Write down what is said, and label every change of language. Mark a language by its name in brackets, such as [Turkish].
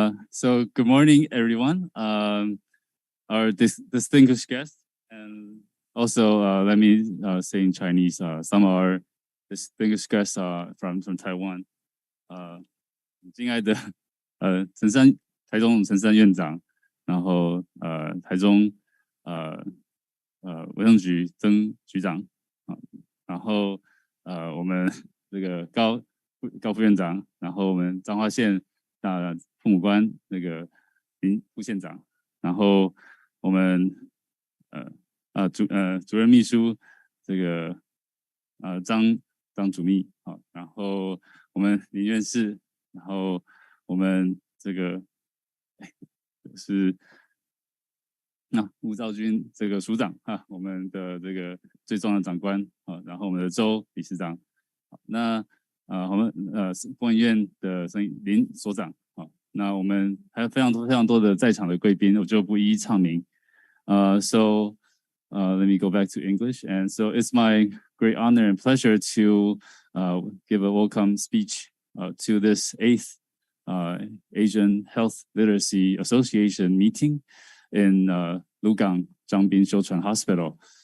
[English] So good morning, everyone. Our distinguished guests, and also let me say in Chinese, some of our distinguished guests from Taiwan. [Chinese] 敬爱的台中陈山院长，然后台中卫生局曾局长然后我们这个高副院长，然后我们彰化县父母官那个林副县长，然后我们主任秘书这个张主秘然后我们林院士，然后我们这个是吴兆军这个署长我们的这个最重要的长官然后我们的周理事长，那我们工研院的林所长那我们还有非常多的在场的贵宾，我就不一一唱名。 [English] So let me go back to English. And so it's my great honor and pleasure to give a welcome speech to this 8th Asian Health Literacy Association meeting in Lugang Zhangbin Shouchuan Hospital.